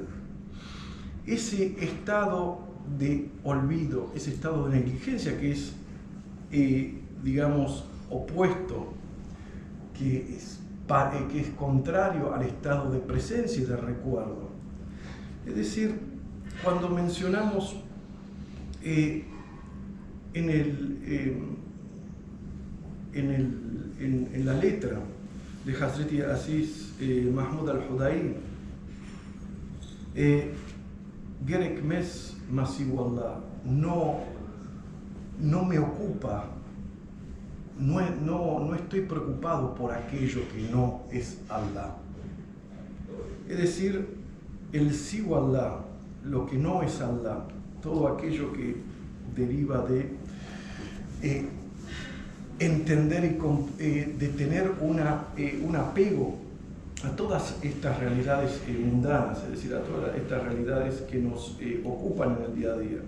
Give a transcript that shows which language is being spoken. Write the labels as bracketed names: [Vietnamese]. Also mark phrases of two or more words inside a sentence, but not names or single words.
[Spanish] Ese estado de olvido, ese estado de negligencia que es, opuesto, que es contrario al estado de presencia y de recuerdo. Es decir, cuando mencionamos en la letra de Hazreti Aziz Mahmud al-Hudai, [Turkish] Gerek mes masiu Allah, [Spanish] no me ocupa, no estoy preocupado por aquello que no es Allah. Es decir, el siu Allah, lo que no es Allah, todo aquello que deriva de entender y de tener un apego a todas estas realidades mundanas, es decir, a todas estas realidades que nos ocupan en el día a día.